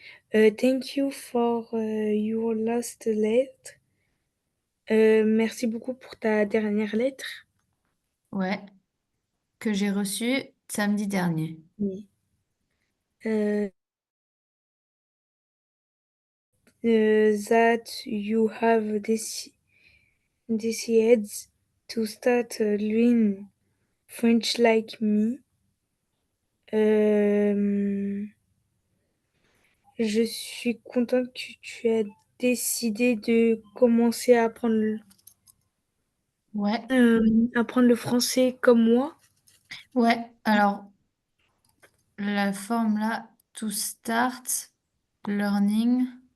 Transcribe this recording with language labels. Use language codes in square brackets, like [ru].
[en] Thank you for your last letter. [fr] Merci beaucoup pour ta dernière lettre. Ouais, que j'ai reçu. samedi dernier. Oui. [en] Euh, that you have decided to start learning French like me. [fr] Euh, je suis contente que tu as décidé de commencer Ouais, apprendre le français comme moi. ouais. Alors, la forme là, [en] to start learning.